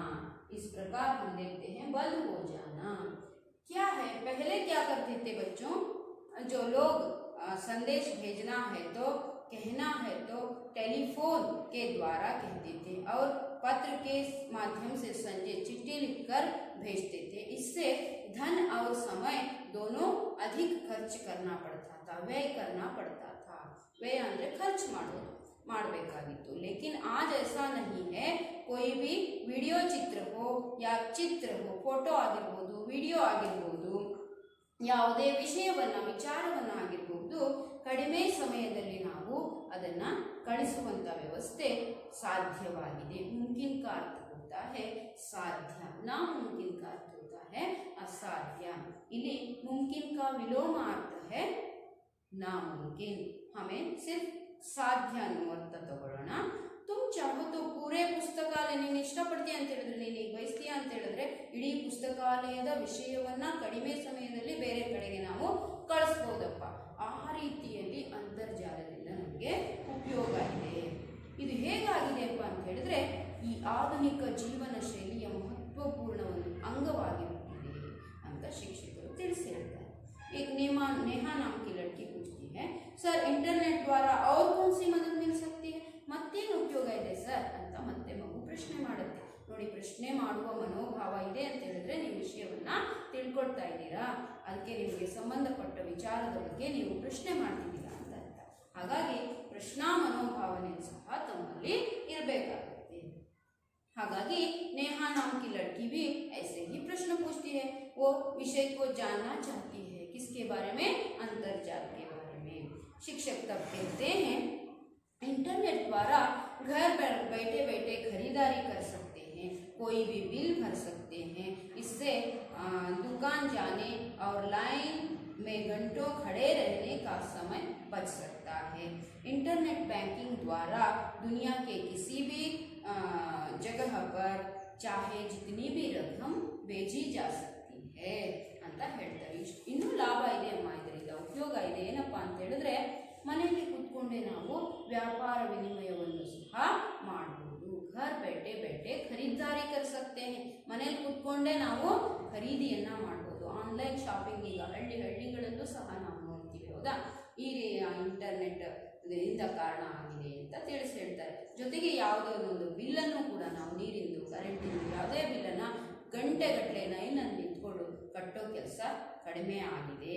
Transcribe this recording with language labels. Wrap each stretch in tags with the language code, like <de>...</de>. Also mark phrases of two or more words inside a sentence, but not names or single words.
<hi>इस प्रकार हम देखते हैं बंद हो जाना. क्या है, पहले क्या करते थे बच्चों, जो लोग संदेश भेजना है तो कहना है तो टेलीफोन के द्वारा कहते थे और पत्र के माध्यम से चिट्ठी लिखकर भेजते थे. इससे धन और समय दोनों अधिक खर्च करना पड़ता था, व्यय करना पड़ता था.</hi> <kn>व्यय ಅಂದ್ರೆ ಖರ್ಚು ಮಾಡಬೇಕಾಗಿತ್ತು.</kn> <hi>लेकिन आज ऐसा नहीं है. कोई भी</hi> <kn>ವಿಡಿಯೋ ಚಿತ್ರ</kn> <hi>हो या</hi> <kn>ಚಿತ್ರ हो, ಫೋಟೋ ಆಗಿರಬಹುದು, ವಿಡಿಯೋ ಆಗಿರಬಹುದು, ಯಾವುದೇ ವಿಚಾರವನ್ನ ಆಗಿರಬಹುದು, ಕಡಿಮೆ ಸಮಯದಲ್ಲಿ ನಾವು ಅದನ್ನ ಕಳಿಸುವಂತ ವ್ಯವಸ್ಥೆ ಸಾಧ್ಯವಾಗಿದೆ.</kn> <hi>मुमकिन का अर्थ होता है साध्य, नामुमकिन का अर्थ होता है असाध्य. ಇಲ್ಲಿ मुमकिन का विलोमार्थ है नामुमकिन. हमें सिर्फ</hi> <kn>ಸಾಧ್ಯ ಅನ್ನುವ ಅರ್ಥ ತಗೊಳ್ಳೋಣ.</kn> <hi>तुम चाहो तो पूरे पुस्तकालय</hi> <kn>ನೀನು ಇಷ್ಟಪಡ್ತೀಯ ಅಂತ ಹೇಳಿದ್ರೆ, ನೀನು ಈಗ ಬಯಸ್ತೀಯ ಅಂತ ಹೇಳಿದ್ರೆ ಇಡೀ ಪುಸ್ತಕಾಲಯದ ವಿಷಯವನ್ನ ಕಡಿಮೆ ಸಮಯದಲ್ಲಿ ಬೇರೆ ಕಡೆಗೆ ನಾವು ಕಳಿಸ್ಬೋದಪ್ಪ. ಆ ರೀತಿಯಲ್ಲಿ ಅಂತರ್ಜಾಲದಿಂದ ನಮಗೆ ಉಪಯೋಗ ಇದೆ. ಇದು ಹೇಗಾಗಿದೆಯಪ್ಪ ಅಂತ ಹೇಳಿದ್ರೆ ಈ ಆಧುನಿಕ ಜೀವನ ಶೈಲಿಯ ಮಹತ್ವಪೂರ್ಣ ಒಂದು ಅಂಗವಾಗಿರುತ್ತದೆ ಅಂತ ಶಿಕ್ಷಕರು ತಿಳಿಸಿ ಹೇಳ್ತಾರೆ.</kn> <hi>एक नेहा नाम की लड़की पूछती है, सर इंटरनेट द्वारा और कौन सी मदद मिल सकती है.</hi> <kn>ಮತ್ತೇನು ಉಪಯೋಗ ಇದೆ ಸರ್ ಅಂತ ಮತ್ತೆ ಮಗು ಪ್ರಶ್ನೆ ಮಾಡುತ್ತೆ. ನೋಡಿ, ಪ್ರಶ್ನೆ ಮಾಡುವ ಮನೋಭಾವ ಇದೆ ಅಂತ ಹೇಳಿದ್ರೆ ನೀವು ವಿಷಯವನ್ನ ತಿಳ್ಕೊಳ್ತಾ ಇದ್ದೀರಾ, ಅದಕ್ಕೆ ನಿಮಗೆ ಸಂಬಂಧಪಟ್ಟ ವಿಚಾರದ ಬಗ್ಗೆ ನೀವು ಪ್ರಶ್ನೆ ಮಾಡ್ತಿದ್ದೀರಾ ಅಂತ ಅರ್ಥ. ಹಾಗಾಗಿ ಪ್ರಶ್ನಾ ಮನೋಭಾವನೆ ಸಹ ತಮ್ಮಲ್ಲಿ ಇರಬೇಕಾಗುತ್ತೆ.</kn> <hi>ಹಾಗಾಗಿ नेहा नाम की लड़की भी ऐसे ही प्रश्न पूछती है. वो विषय को जानना चाहती है. किसके बारे में? अंतर्जाल के बारे में. शिक्षक तब कहते हैं इंटरनेट द्वारा घर बैठे बैठे खरीदारी कर सकते हैं, कोई भी बिल भर सकते हैं. इससे दुकान जाने और लाइन में घंटों खड़े रहने का समय बच सकता है.</hi> <en>internet banking</en> <hi>द्वारा दुनिया के किसी भी जगह पर चाहे जितनी भी रकम भेजी जा सकती है</hi> <kn>ಅಂತ ಹೇಳ್ತಾರೆ. ಇನ್ನೂ ಲಾಭ ಇದೆ ಅಮ್ಮ, ಇದರಿಂದ ಉಪಯೋಗ ಇದೆ. ಏನಪ್ಪಾ ಅಂತ ಹೇಳಿದ್ರೆ ಮನೆಯಲ್ಲಿ ಕೂತ್ಕೊಂಡೇ ನಾವು ವ್ಯಾಪಾರ ವಿನಿಮಯವನ್ನು ಸಹ ಮಾಡಬಹುದು.</kn> <hi>घर बैठे बैठे खरीदारी कर सकते हैं.</hi> <kn>ಮನೆಯಲ್ಲಿ ಕೂತ್ಕೊಂಡೇ ನಾವು ಖರೀದಿಯನ್ನ ಮಾಡಬಹುದು.</kn> <en>online shopping</en> <kn>ಈಗ ಹಳ್ಳಿಗಳಲ್ಲೂ ಸಹ ನಾವು ನೋಡ್ತೀವಿ, ಹೌದಾ? ಈ ಇಂಟರ್ನೆಟ್ ಇಂದ ಕಾರಣ ಆಗಿದೆ ಅಂತ ತಿಳಿಸಿ ಹೇಳ್ತಾರೆ. ಜೊತೆಗೆ ಯಾವುದೋ ಒಂದು ಬಿಲ್ಲನ್ನು ಕೂಡ ನಾವು ನೀರಿಂದು, ಕರೆಂಟಿಂದು ಯಾವುದೇ ಬಿಲ್ಲನ್ನ ಗಂಟೆಗಟ್ಟಲೆ ಲೈನಲ್ಲಿ ನಿಂತ್ಕೊಂಡು ಕಟ್ಟೋ ಕೆಲಸ ಕಡಿಮೆ ಆಗಿದೆ.</kn>